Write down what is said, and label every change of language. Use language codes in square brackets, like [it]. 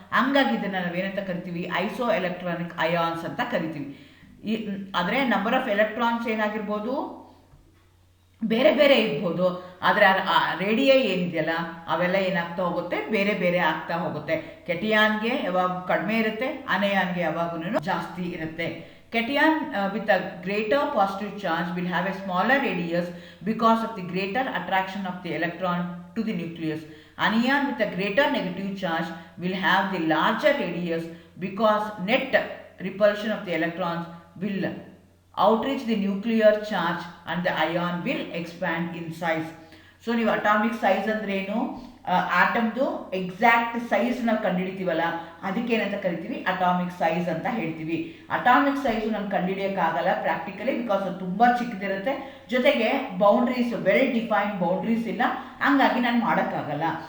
[kn] ಹಂಗಾಗಿ ಇದನ್ನು ನಾವೇನಂತ ಕರಿತೀವಿ, ಐಸೋ ಎಲೆಕ್ಟ್ರಾನಿಕ್ ಅಯಾನ್ಸ್ ಅಂತ ಕರಿತೀವಿ. ಆದರೆ ನಂಬರ್ ಆಫ್ ಎಲೆಕ್ಟ್ರಾನ್ಸ್ ಏನಾಗಿರ್ಬೋದು, ಬೇರೆ ಬೇರೆ ಇರ್ಬೋದು. ಆದರೆ ರೇಡಿಯ ಏನಿದೆಯಲ್ಲ ಅವೆಲ್ಲ ಏನಾಗ್ತಾ ಹೋಗುತ್ತೆ, ಬೇರೆ ಬೇರೆ ಆಗ್ತಾ ಹೋಗುತ್ತೆ. ಕೆಟಿಯಾನ್ಗೆ ಯಾವಾಗ ಕಡಿಮೆ ಇರುತ್ತೆ, ಅನಯಾನ್ಗೆ ಯಾವಾಗೂ ಜಾಸ್ತಿ ಇರುತ್ತೆ. [en] Cation with a greater positive charge will have a smaller radius because of the greater attraction of the electron to the nucleus. Anion with a greater negative charge will have the larger radius because net repulsion of the electrons will outreach the nuclear charge and the ion will expand in size. [kn] So ನೀವು atomic size ಅಂದ್ರೆ ಏನು, ಆಟಮ್ದು exact size ನಾವು ಕಂಡುಹಿಡಿತೀವಲ್ಲ, ಅದಕ್ಕೇನಂತ ಕರಿತೀವಿ, atomic size ಅಂತ ಹೇಳ್ತೀವಿ. Atomic size ನಾನು ಕಂಡುಹಿಡಿಯೋಕ್ಕಾಗಲ್ಲ practically, because ಅದು ತುಂಬ ಚಿಕ್ಕದಿರುತ್ತೆ. ಜೊತೆಗೆ ಬೌಂಡ್ರೀಸ್, ವೆಲ್ ಡಿಫೈನ್ಡ್ ಬೌಂಡ್ರೀಸ್ ಇಲ್ಲ, ಹಂಗಾಗಿ ನಾನು ಮಾಡೋಕ್ಕಾಗಲ್ಲ.